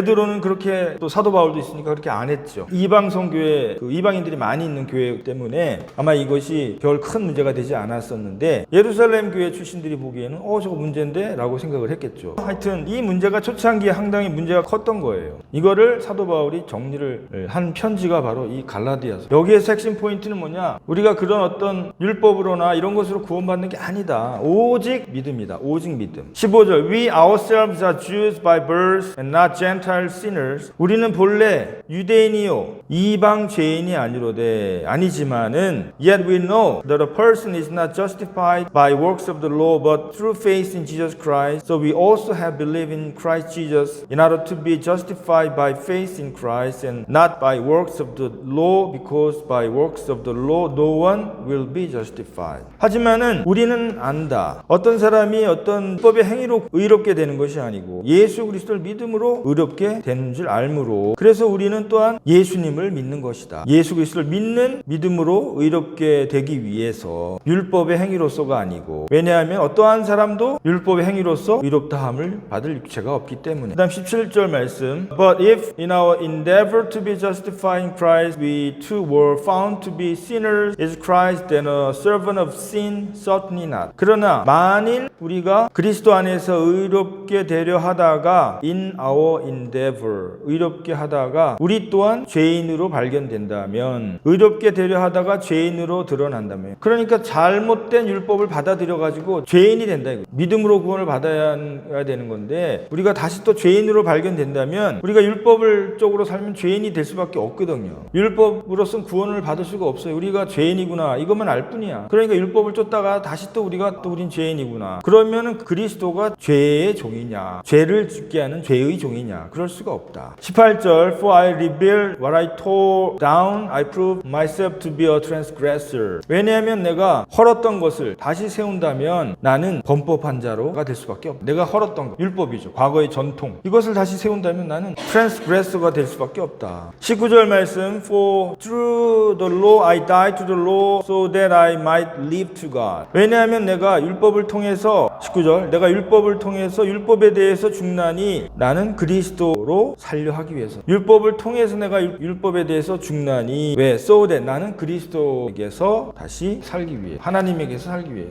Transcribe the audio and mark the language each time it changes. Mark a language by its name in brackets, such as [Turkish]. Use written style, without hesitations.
[Korean] 베드로는 그렇게, 또 사도 바울도 있으니까 그렇게 안 했죠. 이방 성교회, 그 이방인들이 많이 있는 교회 때문에 아마 이것이 별 큰 문제가 되지 않았었는데 예루살렘 교회 출신들이 보기에는 저거 문제인데? 라고 생각을 했겠죠. 하여튼 이 문제가 초창기에 상당히 문제가 컸던 거예요. 이거를 사도 바울이 정리를 한 편지가 바로 이 갈라디아서. 여기에서 핵심 포인트는 뭐냐? 우리가 그런 어떤 율법으로나 이런 것으로 구원받는 게 아니다. 오직 믿음이다. 오직 믿음. [English] 15절 We ourselves are Jews by birth and not Gentile sinners. [Korean] 우리는 본래 유대인이요 이방 죄인이 아니지만은 [English] Yet we know that a person is not justified by works of the law but through faith in Jesus Christ. So we also have believed in Christ Jesus in order to be justified by faith in Christ and not by works of the law, because by works of the law no one will be justified. [Korean] 하지만은 우리 우리는 안다. 어떤 사람이 어떤 율법의 행위로 의롭게 되는 것이 아니고 예수 그리스도를 믿음으로 의롭게 되는 줄 알므로, 그래서 우리는 또한 예수님을 믿는 것이다. 예수 그리스도를 믿는 믿음으로 의롭게 되기 위해서 율법의 행위로서가 아니고, 왜냐하면 어떠한 사람도 율법의 행위로서 의롭다함을 받을 육체가 없기 때문에. 그 다음 17절 말씀. [English] But if in our endeavor to be justified in Christ we too were found to be sinners, is Christ then a servant of sin? Certainly not. [Korean] 그러나 만일 우리가 그리스도 안에서 의롭게 되려 하다가 [English] in our endeavor, [Korean] 의롭게 하다가 우리 또한 죄인으로 발견된다면, 의롭게 되려 하다가 죄인으로 드러난다면, 그러니까 잘못된 율법을 받아들여 가지고 죄인이 된다. 믿음으로 구원을 받아야 되는 건데, 우리가 다시 또 죄인으로 발견된다면 우리가 율법을 쪽으로 살면 죄인이 될 수밖에 없거든요. 율법으로서는 구원을 받을 수가 없어요. 우리가 죄인이구나 이것만 알 뿐이야. 그러니까 율법을 쫓다가 다시 또 우리가 또 우린 죄인이구나. 그러면은 그리스도가 죄의 종이냐, 죄를 죽게 하는 죄의 종이냐? 그럴 수가 없다. 18절. [English] For I rebuild what I tore down, I prove myself to be a transgressor. [Korean] 왜냐하면 내가 헐었던 것을 다시 세운다면 나는 범법한 자로가 될 수밖에 없다. 내가 헐었던 것, 율법이죠. 과거의 전통. 이것을 다시 세운다면 나는 transgressor가 될 수밖에 없다. 19절 말씀. [English] For through the law I died to the law so that I might live to God. [Korean] 왜냐하면 내가 율법을 통해서, 19절, 내가 율법을 통해서 율법에 대해서 죽나니 나는 그리스도로 살려 하기 위해서. 율법을 통해서 내가 율법에 대해서 죽나니, 왜? [English] So that, [Korean] 나는 그리스도에게서 다시 살기 위해, 하나님에게서 살기 위해.